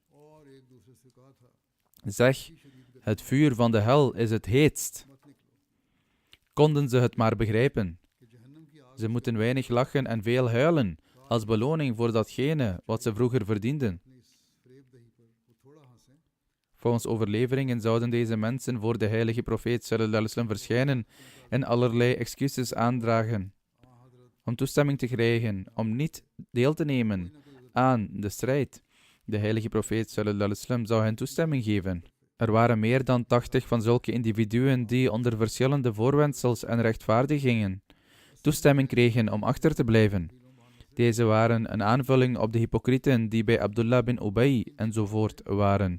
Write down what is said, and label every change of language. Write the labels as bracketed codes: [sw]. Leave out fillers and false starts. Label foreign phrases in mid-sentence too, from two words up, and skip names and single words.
[nl] Zeg, het vuur van de hel is het heetst. Konden ze het maar begrijpen. Ze moeten weinig lachen en veel huilen, als beloning voor datgene wat ze vroeger verdienden. Volgens overleveringen zouden deze mensen voor de heilige profeet [ar] صلى الله عليه وسلم [nl] verschijnen en allerlei excuses aandragen om toestemming te krijgen om niet deel te nemen aan de strijd. De heilige profeet [ar] صلى الله عليه وسلم [nl] zou hen toestemming geven. Er waren meer dan 80 van zulke individuen die onder verschillende voorwendsels en rechtvaardigingen toestemming kregen om achter te blijven. Deze waren een aanvulling op de hypocrieten die bij Abdullah bin Ubay enzovoort waren.